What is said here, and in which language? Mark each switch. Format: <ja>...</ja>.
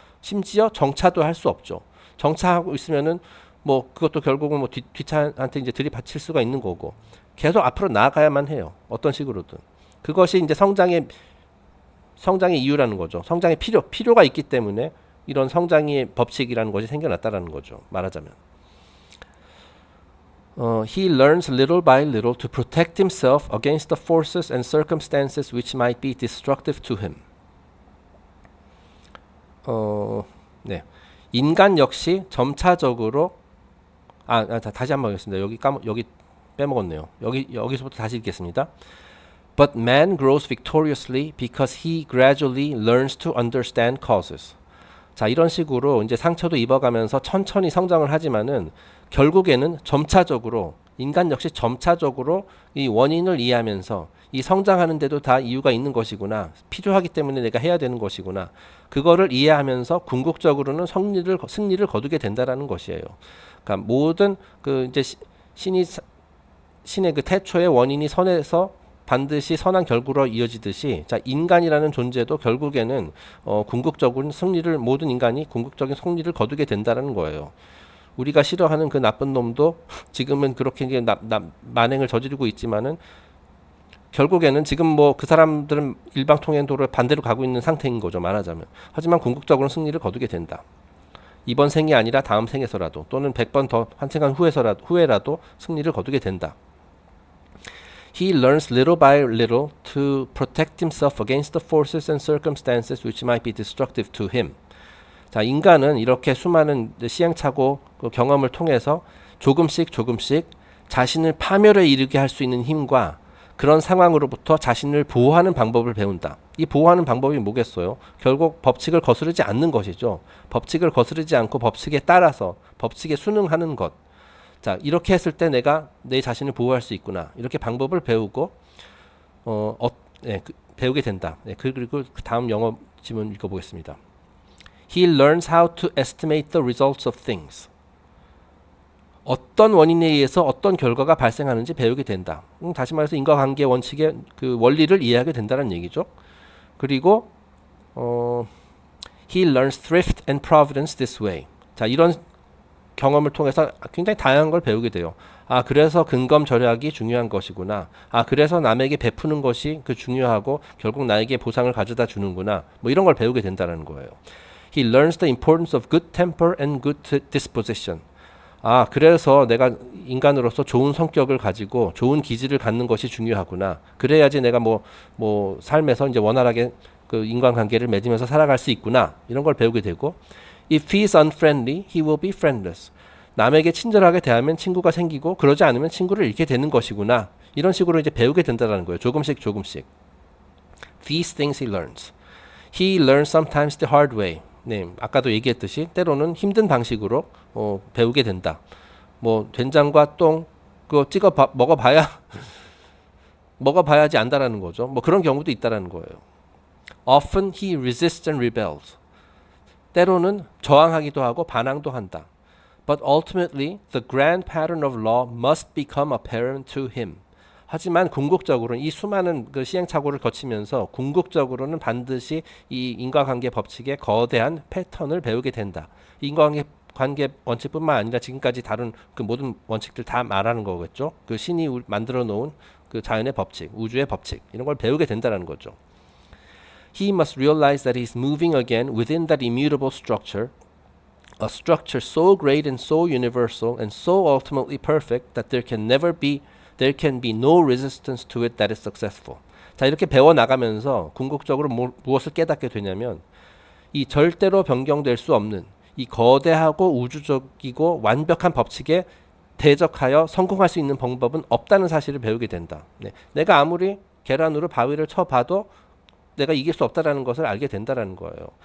<ko>심지어 정차도 할 수 없죠. 정차하고 있으면은 그것도 결국은 뒷차한테 이제 들이받칠 수가 있는 거고, 계속 앞으로 나아가야만 해요. 어떤 식으로든. 그것이 이제 성장의 이유라는 거죠. 성장의 필요가 있기 때문에 이런 성장의 법칙이라는 것이 생겨났다라는 거죠. 말하자면.</ko> <en>He learns little by little to protect himself against the forces and circumstances which might be destructive to him.</en> <ko>네. 인간 역시 점차적으로 다시 한번 하겠습니다. 여기 빼먹었네요. 여기서부터 다시 읽겠습니다.</ko> <en>But man grows victoriously because he gradually learns to understand causes.</en> <ko>자, 이런 식으로 이제 상처도 입어가면서 천천히 성장을 하지만은 결국에는 인간 역시 점차적으로 이 원인을 이해하면서 이 성장하는데도 다 이유가 있는 것이구나. 필요하기 때문에 내가 해야 되는 것이구나. 그거를 이해하면서 궁극적으로는 승리를 거두게 된다라는 것이에요. 그러니까 모든 이제 신의 태초의 원인이 선에서 반드시 선한 결과로 이어지듯이, 자, 인간이라는 존재도 결국에는 궁극적인 모든 인간이 궁극적인 승리를 거두게 된다는 거예요. 우리가 싫어하는 그 나쁜 놈도 지금은 그렇게 이제 만행을 저지르고 있지만은 결국에는 지금 그 사람들은 일방통행도로 반대로 가고 있는 상태인 거죠, 말하자면. 하지만 궁극적으로 승리를 거두게 된다. 이번 생이 아니라 다음 생에서라도, 또는 100번 더 환생한 후에라도 승리를 거두게 된다.</ko> <en>He learns little by little to protect himself against the forces and circumstances which might be destructive to him.</en> <ko>자, 인간은 이렇게 수많은 시행착오 경험을 통해서 조금씩 자신을 파멸에 이르게 할 수 있는 힘과 그런 상황으로부터 자신을 보호하는 방법을 배운다. 이 보호하는 방법이 뭐겠어요? 결국 법칙을 거스르지 않는 것이죠. 법칙을 거스르지 않고 법칙에 따라서 법칙에 순응하는 것. 자, 이렇게 했을 때 내가 내 자신을 보호할 수 있구나. 이렇게 방법을 배우고 배우게 된다. 그리고 다음 영어 지문 읽어보겠습니다.</ko> <en>He learns how to estimate the results of things.</en> <ko>어떤 원인에 의해서 어떤 결과가 발생하는지 배우게 된다. 다시 말해서 인과관계 원칙의 그 원리를 이해하게 된다는 얘기죠. 그리고</ko> <en>He learns thrift and providence this way.</en> <ko>자, 이런 경험을 통해서 굉장히 다양한 걸 배우게 돼요. 그래서 근검절약이 중요한 것이구나. 그래서 남에게 베푸는 것이 중요하고 결국 나에게 보상을 가져다 주는구나. 이런 걸 배우게 된다는 거예요.</ko> <en>He learns the importance of good temper and good disposition.</en> <ko>그래서 내가 인간으로서 좋은 성격을 가지고 좋은 기질을 갖는 것이 중요하구나. 그래야지 내가 삶에서 이제 원활하게 그 인간관계를 맺으면서 살아갈 수 있구나. 이런 걸 배우게 되고,</ko> <en>If he is unfriendly, he will be friendless.</en> <ko>남에게 친절하게 대하면 친구가 생기고 그러지 않으면 친구를 잃게 되는 것이구나. 이런 식으로 이제 배우게 된다는 거예요. 조금씩.</ko> <en>These things he learns. He learns sometimes the hard way.</en> <ko>네, 아까도 얘기했듯이 때로는 힘든 방식으로 배우게 된다. 된장과 똥 그거 찍어 먹어봐야지 안다라는 거죠. 그런 경우도 있다라는 거예요.</ko> <en>Often he resists and rebels.</en> <ko>때로는 저항하기도 하고 반항도 한다.</ko> <en>But ultimately, the grand pattern of law must become apparent to him.</en> <ko>하지만 궁극적으로는 이 수많은 그 시행착오를 거치면서 궁극적으로는 반드시 이 인과관계 법칙의 거대한 패턴을 배우게 된다. 인과관계 원칙뿐만 아니라 지금까지 다룬 그 모든 원칙들 다 말하는 거겠죠. 그 신이 만들어 놓은 그 자연의 법칙, 우주의 법칙 이런 걸 배우게 된다는 거죠.</ko> <en>He must realize that he is moving again within that immutable structure, a structure so great and so universal and so ultimately perfect that there can be no resistance to it that is successful.</en> <ko>자, 이렇게 배워 나가면서 궁극적으로 무엇을 깨닫게 되냐면 이 절대로 변경될 수 없는 이 거대하고 우주적이고 완벽한 법칙에 대적하여 성공할 수 있는 방법은 없다는 사실을 배우게 된다. 네. 내가 아무리 계란으로 바위를 쳐봐도 내가 이길 수 없다라는 것을 알게 된다라는 거예요.</ko>